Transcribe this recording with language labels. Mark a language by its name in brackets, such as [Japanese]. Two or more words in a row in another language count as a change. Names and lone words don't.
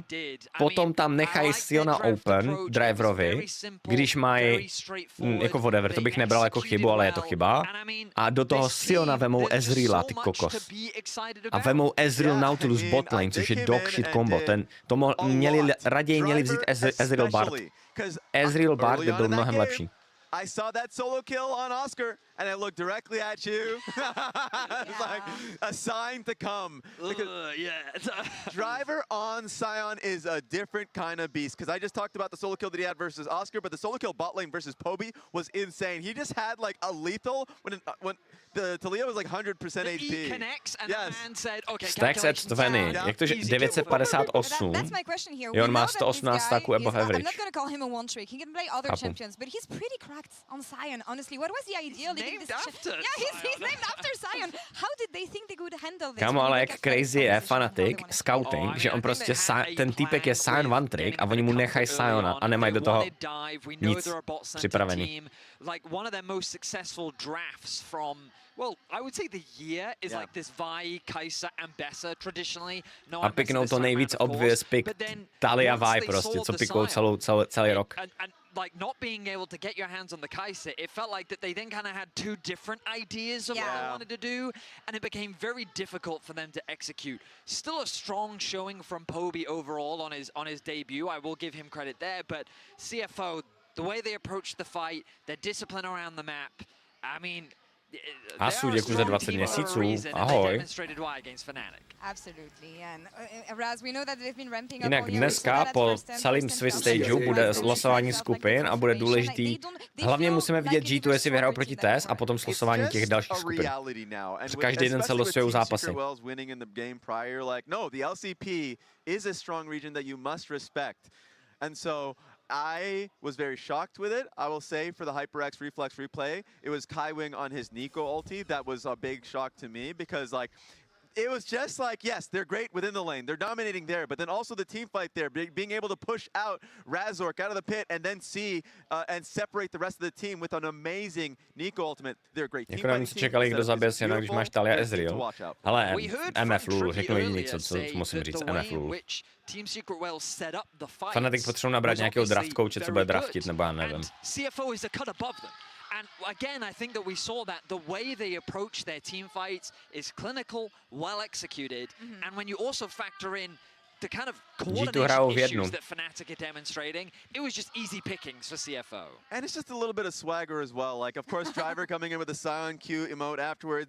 [Czech] Potom tam nechají Siona open driverovi, když mají, jako whatever, to bych nebral jako chybu, ale je to chyba. A do toho Siona vemou Ezreala, ty kokos. A vemou Ezreal Nautilus botlane, což je [English] dog shit combo. [Czech] Raději měli vzít Ezreal Bard. Ezreal Bard by byl mnohem lepší. [English] I saw that solo kill on Oscar, and I looked directly at you. It's like a sign to come. Driver on Sion is a different kind of beast, because I just talked about the solo kill that he had versus Oscar, but the solo kill bot lane versus Poby was insane. He just had like a lethal when the Talia was like 100% HP. [Czech] Stack set 20, jak to, že 958, jo, on má 118 stacků [English] above average. I'm not going to call him a one trick. He can play other champions, but he's pretty cracked on Sion. Honestly, what was the idea? He's named after Sion. How did they think they could handle this? [Czech] Kámo, ale jak crazy je Fnatic scouting, že on prostě ten týpek je Sion [English] one trick [Czech] a oni mu nechají Siona a nemají do toho nic připravený. [English] Like one of their most successful drafts from, well, I would say the year is like this Vi, Kai'Sa, and Bessa traditionally. [Czech] No, a piknou to nejvíc [English] obvious pick [Czech] Talia Vi prostě, co pikou celý rok. [English] And like not being able to get your hands on the Kai'Sa, it felt like that they then kind of had two different ideas of what they wanted to do, and it became very difficult for them to execute. Still a strong showing from Poby overall on his debut. I will give him credit there, but CFO, the way they approached the fight, their discipline around the map, I mean, [Czech] Hasu, děkuji za 20 měsíců. Ahoj. Jinak dneska po celém Swiss stageu bude losování skupin a bude důležitý. Hlavně musíme vidět G2, jestli vyhrajou proti TES a potom slosování těch dalších skupin. Každý den se losujou zápasy. No, [English] the LCP is a strong region that you must respect. And so I was very shocked with it. I will say for the HyperX Reflex replay, it was Kaiwing on his Nico ulti that was a big shock to me, because like it was just like, yes, they're great within the lane. They're dominating there, but then also the team fight there, being able to push out Razork out of the pit and then see and separate the rest of the team with an amazing Nico ultimate. They're a great team fighting team. [Czech] Čekali, kdo zabije Siena, když máš Talia Ezreal. Ale MF Lulu, řeknu jediný, co musím říct, MF Lulu. Fnatic potřebují nabrat nějakého [English] draft coache, [Czech] co bude draftit, nebo já nevím. [English] And again, I think that we saw that the way they approach their team fights is clinical, well executed, and when you also factor in the kind of coordination issues that Fnatic are demonstrating, it was just easy pickings for CFO. And it's just a little bit of swagger as well. Like, of course, Driver coming in with a Sion Q emote afterwards.